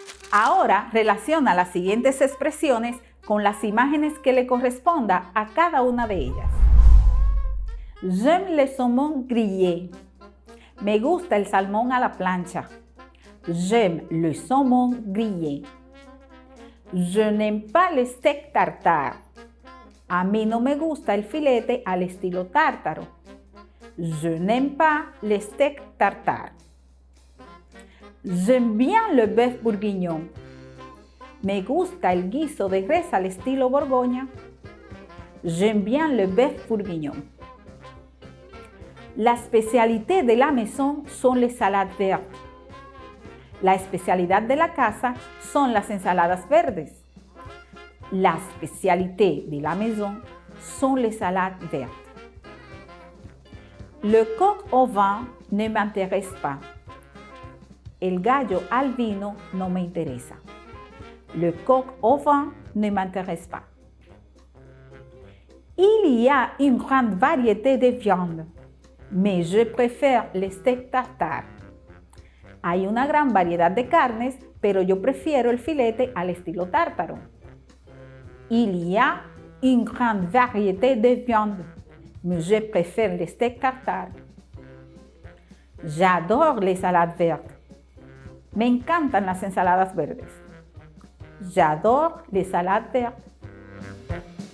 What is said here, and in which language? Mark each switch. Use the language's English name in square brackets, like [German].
[Spanish] Ahora relaciona las siguientes expresiones con las imágenes que le corresponda a cada una de ellas. [French] J'aime le saumon grillé. [Spanish] Me gusta el salmón a la plancha. [French] J'aime le saumon grillé. Je n'aime pas le steak tartare. [Spanish] A mí no me gusta el filete al estilo tártaro. [French] Je n'aime pas le steak tartare. J'aime bien le bœuf bourguignon. [Spanish] Me gusta el guiso de res al estilo Borgoña. [French] J'aime bien le bœuf bourguignon. La spécialité de la maison son les salades vertes. [Spanish] La especialidad de la casa son las ensaladas verdes. [French] La spécialité de la maison sont les salades vertes. Le coq au vin ne m'intéresse pas. [Spanish] El gallo al vino no me interesa. [French] Le coq au vin ne m'intéresse pas. Il y a une grande variété de viandes, mais je préfère le steak tartare. [Spanish] Hay una gran variedad de carnes, pero yo prefiero el filete al estilo tártaro. [French] Il y a une grande variété de viandes, mais je préfère le steak tartare. J'adore les salades vertes. [Spanish] Me encantan las ensaladas verdes. [French] J'adore les salades vertes.